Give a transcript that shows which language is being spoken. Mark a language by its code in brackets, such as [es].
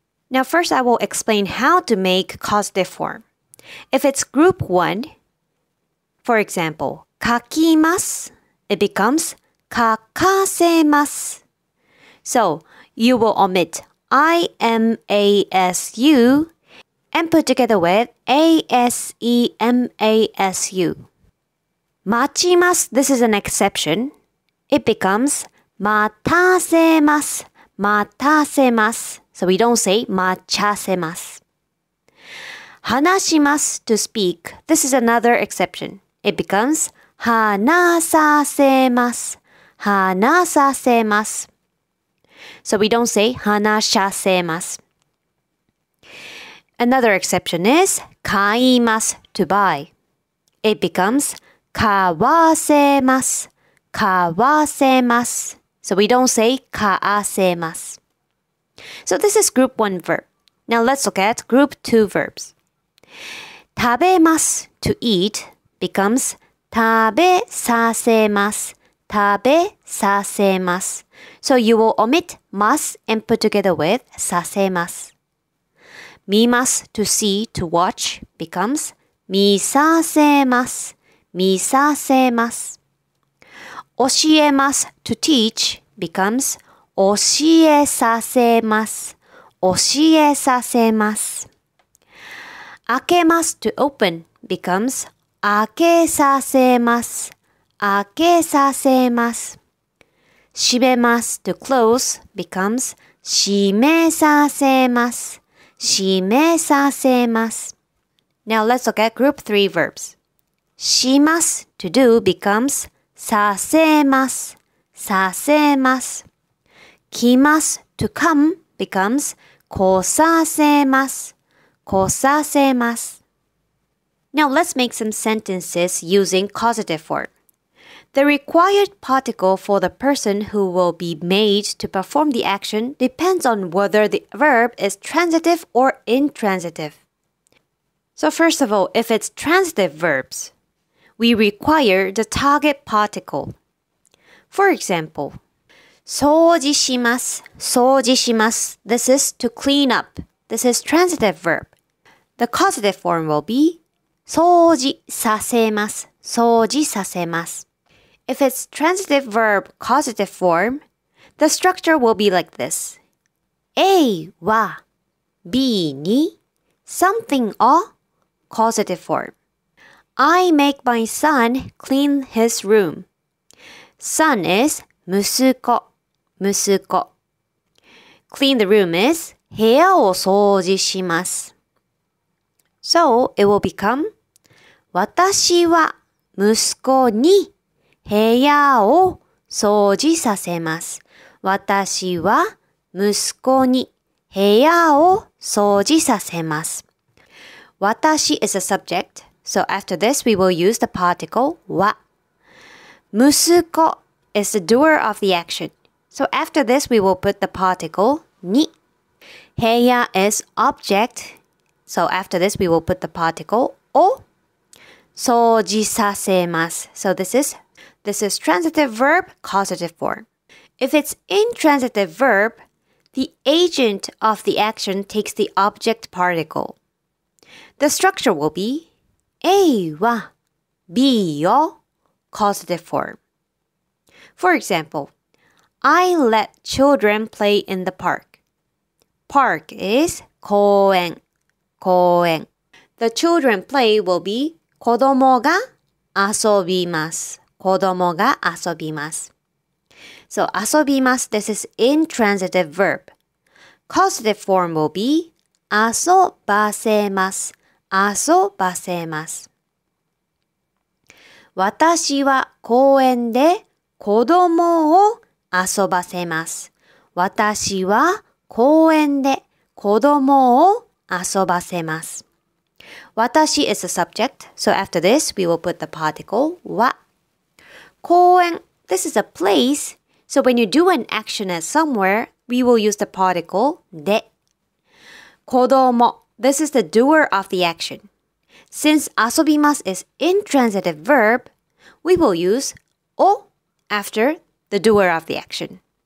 [en] Now first I will explain how to make causative form. If it's group 1, for example, 書きます, it becomes 書かせます. So, you will omit IMASU and put together with ASEMASU. 待ちます, this is an exception. It becomes 待たせます, 待たせます. So we don't say 待ちゃせます. 話します to speak. This is another exception. It becomes 話させます. [ja] 話させます. [en] So we don't say 話しゃせます. Another exception is 買います to buy. It becomes 買わせます. [ja] 買わせます. [en] So we don't say 買わせます. So this is group 1 verb. Now let's look at group 2 verbs. 食べます to eat becomes 食べさせます. [ja] 食べさせます. [en] So you will omit ます and put together with させます. 見ます to see, to watch becomes 見させます. [ja] 見させます. [en] 教えます to teach becomes 教えさせます. [ja] 教えさせます. [en] 開けます to open becomes 開けさせます. [ja] 開けさせます. [en] 閉めます to close becomes 閉めさせます. [ja] 閉めさせます. [en] Now let's look at group 3 verbs. します to do becomes させます. [ja] させます. [en] 来ます to come becomes 来させます. [ja] 来させます. [en] Now let's make some sentences using causative form. The required particle for the person who will be made to perform the action depends on whether the verb is transitive or intransitive. So first of all, if it's transitive verbs, we require the target particle. For example, 掃除します, 掃除します. This is to clean up. This is transitive verb. The causative form will be 掃除させます, 掃除させます. If it's transitive verb causative form, the structure will be like this. A は B に something を causative form. I make my son clean his room. Son is 息子, 息子. Clean the room is [ja] 部屋を掃除します. [en] So it will become [ja] 私は息子に部屋を掃除させます. 私は息子に部屋を掃除させます. [en] 私 is a subject, so after this we will use the particle は. 息子 is the doer of the action, so after this we will put the particle に. 部屋 is object, so after this we will put the particle を. [ja] 掃除させます. [en] So this is transitive verb, causative form. If it's intransitive verb, the agent of the action takes the object particle. The structure will be A は B を causative form. For example, I let children play in the park. Park is 公園, 公園. The children play will be [ja] 子供が遊びます. 子供が遊びます. [en] So 遊びます, this is intransitive verb. Causative form will be [ja] 遊ばせます. 遊ばせます. 私は公園で子供を遊ばせます。私は公園で子供を遊ばせます。 [en] 私 is the subject, so after this we will put the particle は。公園 this is a place, so when you do an action at somewhere, we will use the particle で。子供 this is the doer of the action. Since 遊びます is intransitive verb, we will use を after the doer of the action.